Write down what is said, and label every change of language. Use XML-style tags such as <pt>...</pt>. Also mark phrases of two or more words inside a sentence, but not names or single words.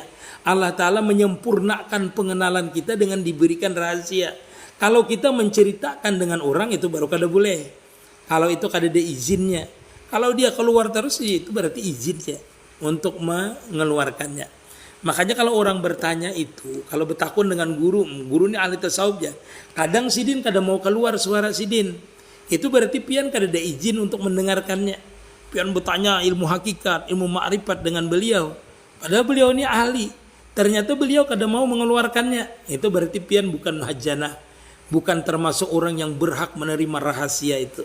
<id>Allah Ta'ala menyempurnakan pengenalan kita dengan diberikan rahasia. Kalau kita menceritakan dengan orang itu baru kada boleh. Kalau itu kada ada izinnya. Kalau dia keluar terus itu berarti izinnya untuk mengeluarkannya. Makanya kalau orang bertanya itu, kalau bertakun dengan guru ini ahli tasawuf ya. Kadang sidin kada mau keluar suara sidin. Itu berarti pian kada ada izin untuk mendengarkannya. Pian bertanya ilmu hakikat, ilmu ma'rifat dengan beliau. Padahal beliau ini ahli. Ternyata beliau kada mau mengeluarkannya. Itu berarti pian bukan hajana, bukan termasuk orang yang berhak menerima rahasia itu.</id>